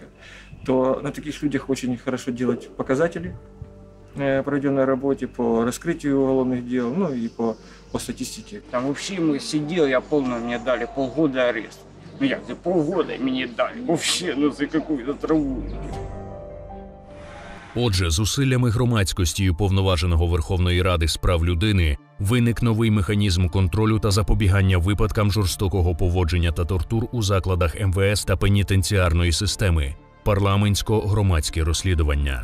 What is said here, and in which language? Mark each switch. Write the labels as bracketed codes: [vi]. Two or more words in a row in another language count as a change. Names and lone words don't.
[ru] То на таких людях очень хорошо делать показатели, проведенной работе по раскрытию уголовных дел, и по статистике. Там вообще мы сидели, я помню, мне дали полгода ареста. За полгода мне дали вообще, за какую-то траву. [uk] Отже, зусиллями громадськості і Уповноваженого Верховної Ради з прав людини виник новий механізм контролю та запобігання випадкам жорстокого поводження та тортур у закладах МВС та пенітенціарної системи – парламентсько-громадське розслідування.